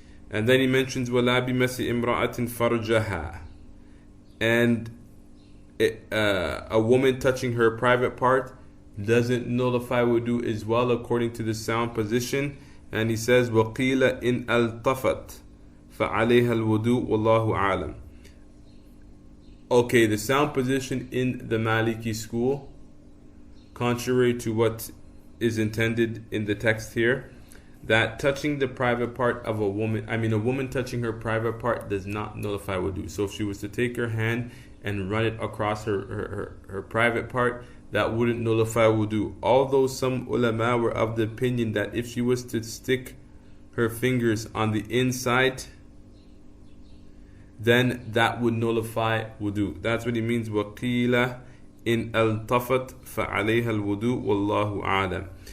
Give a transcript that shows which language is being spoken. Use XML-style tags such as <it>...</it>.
<en>And then he mentions</en> <ar>وَلَا بِمَسِ إِمْرَأَةٍ فَرْجَهَا,</ar> <en>and a woman touching her private part doesn't nullify wudu as well, according to the sound position. And he says</en> <ar>وَقِيلَ إِنْ أَلْطَفَتْ فَعَلَيْهَا الْوُدُوء وَاللَّهُ أَعْلَمُ.</ar> <en>Okay, the sound position in the Maliki school, contrary to what is intended in the text here, that touching the private part of a woman touching her private part does not nullify wudu. So if she was to take her hand and run it across her private part, that wouldn't nullify wudu. Although some ulama were of the opinion that if she was to stick her fingers on the inside, then that would nullify wudu. That's what he means,</en> <ar>وَقِيلَ إِنْ أَلْطَفَتْ فَعَلَيْهَا الْوُدُوء وَاللَّهُ أَعْلَمُ.</ar>